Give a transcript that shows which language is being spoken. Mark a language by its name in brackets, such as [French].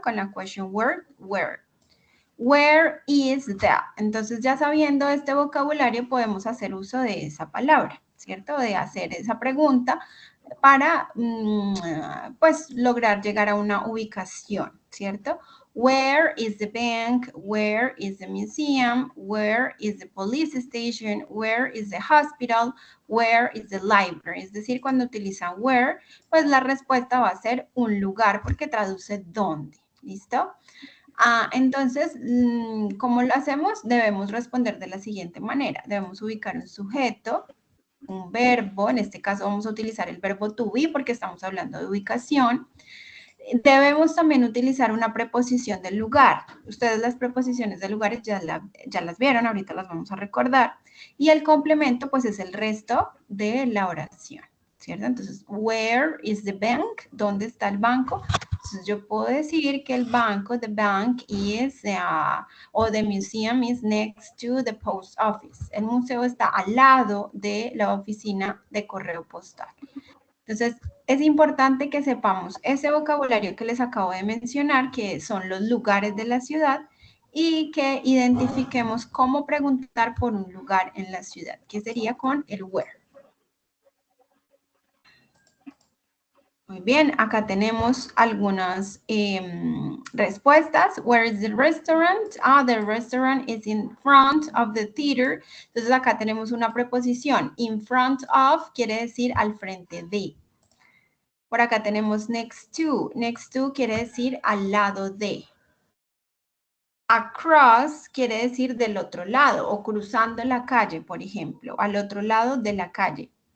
[Spanish] Con la [English] question word, where. Where is that? [Spanish] Entonces, ya sabiendo este vocabulario, podemos hacer uso de esa palabra, ¿cierto? De hacer esa pregunta para, pues, lograr llegar a una ubicación, ¿cierto? [English] Where is the bank? Where is the museum? Where is the police station? Where is the hospital? Where is the library? [Spanish] Es decir, cuando utilizan where, pues la respuesta va a ser un lugar porque traduce dónde. ¿Listo? Entonces, ¿cómo lo hacemos? Debemos responder de la siguiente manera. Debemos ubicar un sujeto, un verbo, en este caso vamos a utilizar el verbo to be porque estamos hablando de ubicación. Debemos también utilizar una preposición del lugar. Ustedes las preposiciones de lugares ya las vieron, ahorita las vamos a recordar. Y el complemento, pues, es el resto de la oración, ¿cierto? [English] Entonces, where is the bank? [Spanish] ¿Dónde está el banco? Entonces, yo puedo decir que el banco, [English] the bank is, [Spanish] o [English] the museum is next to the post office. [Spanish] El museo está al lado de la oficina de correo postal. Entonces, es importante que sepamos ese vocabulario que les acabo de mencionar, que son los lugares de la ciudad, y que identifiquemos cómo preguntar por un lugar en la ciudad, que sería con el where. Muy bien, acá tenemos algunas respuestas. [English] Where is the restaurant? The restaurant is in front of the theater. [Spanish] Entonces acá tenemos una preposición. In front of quiere decir al frente de. Por acá tenemos next to. Next to quiere decir al lado de. Across quiere decir del otro lado o cruzando la calle, por ejemplo, al otro lado de la calle.